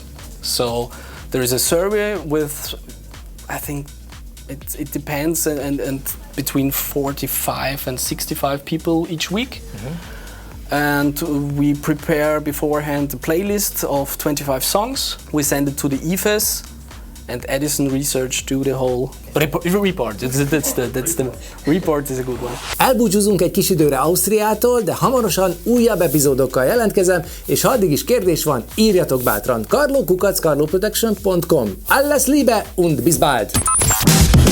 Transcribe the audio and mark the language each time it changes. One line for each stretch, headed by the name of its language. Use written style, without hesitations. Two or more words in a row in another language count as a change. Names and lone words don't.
English: So there is a survey with, I think it depends, and between 45 and 65 people each week. And we prepare beforehand a playlist of 25 songs. We send it to the IFES, and Edison Research do the whole report. That's the report is a good one.
Hungarian: Elbúcsúzunk egy kis időre Ausztriától, de hamarosan újabb epizódokkal jelentkezem, és ha addig is kérdés van, írjatok bátran. karlo@karloproduction.com.
German: Alles Liebe und bis bald!